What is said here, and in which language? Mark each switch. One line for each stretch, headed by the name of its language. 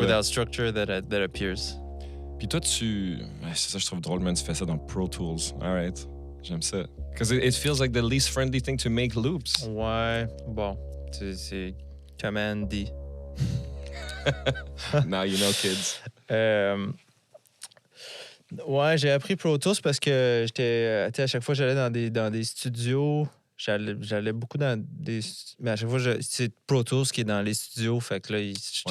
English: without structure that appears.
French: Puis toi, ouais, c'est ça, je trouve drôle, man. Tu fais ça dans Pro Tools. All right. J'aime ça.
English: Because it feels like the least friendly thing to make loops.
French: Ouais, bon, c'est Command D.
English: Now you know, kids.
French: Ouais, j'ai appris Pro Tools parce que j'étais, tu sais, à chaque fois j'allais dans des studios, j'allais beaucoup dans des, mais à chaque fois c'est Pro Tools qui est dans les studios, fait que là j'étais